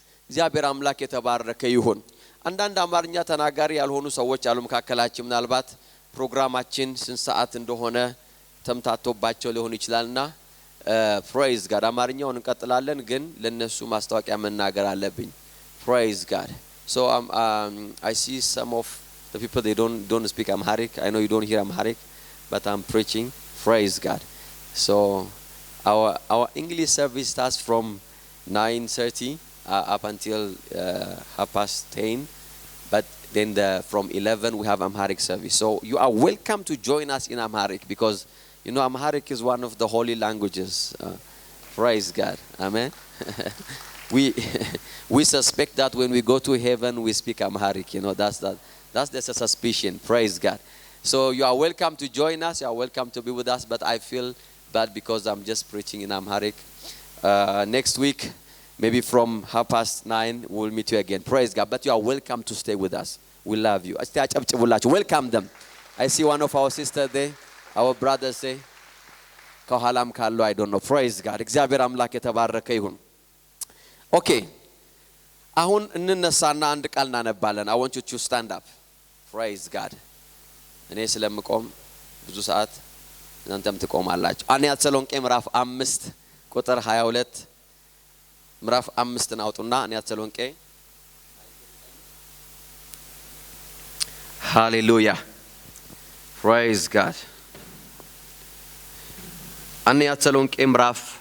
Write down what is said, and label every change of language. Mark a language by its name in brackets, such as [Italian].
[Amharic] እግዚአብሔር አምላክ የተባረከ ይሁን። አንዳንድ አማርኛ ተናጋሪ ያልሆኑ ሰዎች አሉ መካከላችን። ምናልባት ፕሮግራማችን ስንት ሰዓት እንደሆነ ተምታቶባቸው ሊሆን ይችላልና [English] praise God [Amharic] አማርኛውን እንቀጥላለን፣ ግን ለነሱ ማስተዋቂያ መናገር አለብኝ። [English] praise God። so I see some of the people they don't speak Amharic. I know you don't hear Amharic, but I'm preaching. Praise God. So our English service starts from 9:30 up until 10:30, but then from 11 we have Amharic service. So you are welcome to join us in Amharic, because you know Amharic is one of the holy languages. Praise God. Amen. we suspect that when we go to heaven we speak Amharic, you know, that's a suspicion. Praise God. So you are welcome to join us, you are welcome to be with us, but I feel bad because I'm just preaching in Amharic. Next week maybe from 9:30 we'll meet you again. Praise God. But you are welcome to stay with us. We love you. Welcome them. I see one of our sisters there, our brothers say [Amharic] ከኋላም ካሉ [English] I don't know. Praise God. [Amharic] እግዚአብሔር አምላክ የተባረከ ይሁን። Okay, አሁን እንነሳና አንድ ቃል እናነባለን። [English] I want you to stand up. Praise God. [Amharic] እኔ ስለምቆም ብዙ ሰዓት እናንተም ትቆማላችሁ። አንደኛ ተሰሎንቄ ምዕራፍ 5 ቁጥር 22 ምዕራፍ 5 አውጡና አንደኛ ተሰሎንቄ ሃሌሉያ [English] praise God። [Amharic] አንደኛ ተሰሎንቄ ምዕራፍ